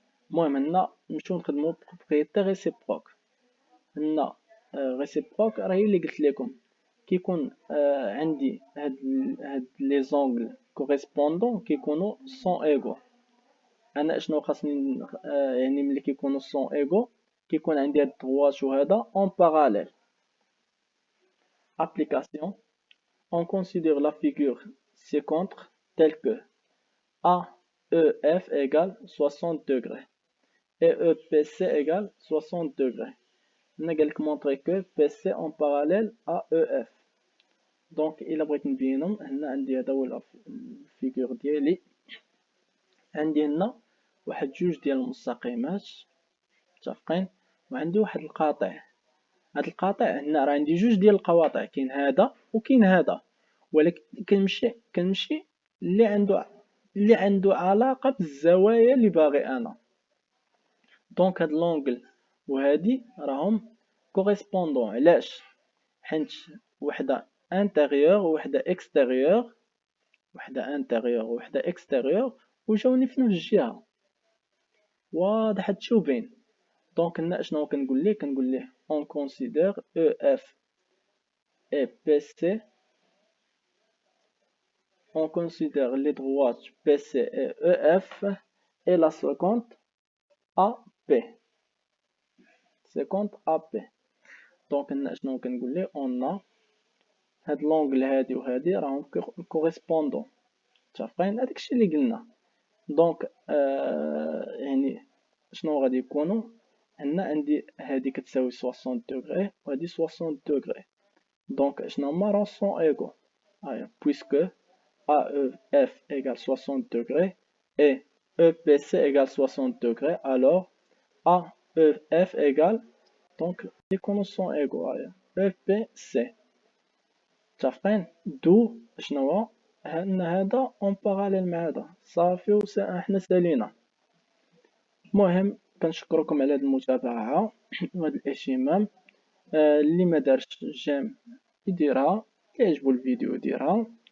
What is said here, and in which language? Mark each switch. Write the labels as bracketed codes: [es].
[ar] المهم هنا نمشيو نخدمو بروبريتي ريسيبروك. هنا ريسيبروك راه هي اللي قلت لكم كيكون عندي هاد لي زونغل كوريسبوندون كيكونوا سون ايغو. انا اشنو خاصني يعني ملي كيكونوا سون ايغو كيكون عندي هاد الدغواش وهذا اون باراليل. [fr] application on considère la figure ci-contre telle que AEF égale 60 degrés et EPC égale 60 degrés. On a également montré que PC en parallèle à EF. [ar] دونك الا بغيت نبينهم هنا عندي هذا هو الفيغور ديالي. عندي هنا واحد جوج ديال المستقيمات متفقين، وعندي واحد القاطع. هاد القاطع هنا راه عندي جوج ديال القواطع، كاين هذا وكاين هذا، ولكن كنمشي اللي عنده علاقه بالزوايا اللي باغي انا. دونك هاد لونغل وهادي راهم كوريسبوندون. علاش؟ حيت وحده انتيريور ووحده اكستيريور، وحده انتيريور ووحده اكستيريور وجاوني في نفس الجهه. واضح هادشي باين. دونك هنا اشنو كنقول ليه [fr] on considère EF et PC. On considère les droites PC et EF et la seconde AP. seconde AP. [ar] دونك هنا اشنو كنقول ليه [fr] on a [ar] هاد لونغل هادي وهادي راهم كوريسبوندون متفقين. هاداك الشيء اللي قلنا. دونك يعني شنو غادي يكونوا هنا عندي هادي كتساوي 60 دوغري وهادي 60 دوغري. دونك شنو هما راه سون ايغو. [fr] هيا puisque AEF égale 60 degrés et EPC égale 60 degrés, alors AEF égale donc les conditions sont égaux. [ar] هيا EPC متفقين. دو شنو هو ان هذا اون باراليل مع هذا صافي وحنا سالينا. المهم كنشكركم على هذه المتابعه وهذا الاهتمام. اللي ما دارش جيم يديرها، اللي عجبو الفيديو يديرها.